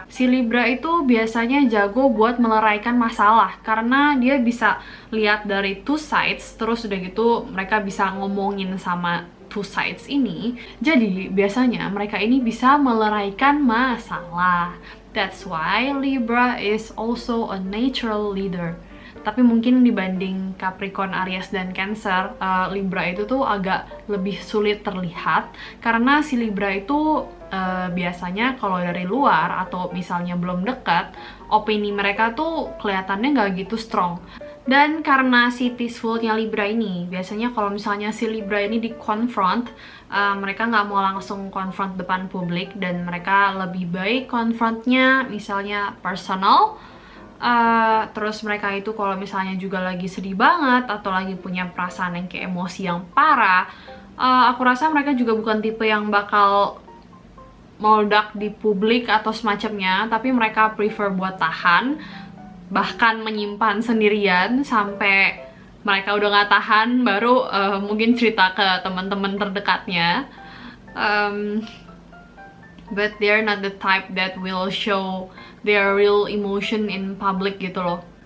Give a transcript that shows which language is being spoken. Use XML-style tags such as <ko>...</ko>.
<id>Si Libra itu biasanya jago buat meleraikan masalah karena dia bisa lihat dari two sides, terus udah gitu mereka bisa ngomongin sama two sides ini. Jadi biasanya mereka ini bisa meleraikan masalah.</id> <en>That's why Libra is also a natural leader.</en> <id>Tapi mungkin dibanding Capricorn, Aries, dan Cancer, Libra itu tuh agak lebih sulit terlihat karena si Libra itu biasanya kalau dari luar atau misalnya belum dekat, opini mereka tuh kelihatannya nggak gitu strong. Dan karena si peacefulnya Libra ini, biasanya kalau misalnya si Libra ini di-confront, mereka nggak mau langsung confront depan publik dan mereka lebih baik confrontnya misalnya personal. Terus mereka itu kalau misalnya juga lagi sedih banget atau lagi punya perasaan yang kayak emosi yang parah, aku rasa mereka juga bukan tipe yang bakal meledak di publik atau semacamnya, tapi mereka prefer buat tahan, bahkan menyimpan sendirian sampai mereka udah nggak tahan, baru mungkin cerita ke teman-teman terdekatnya.</id> <en>But they're not the type that will show their real emotion in public gitu loh.</en>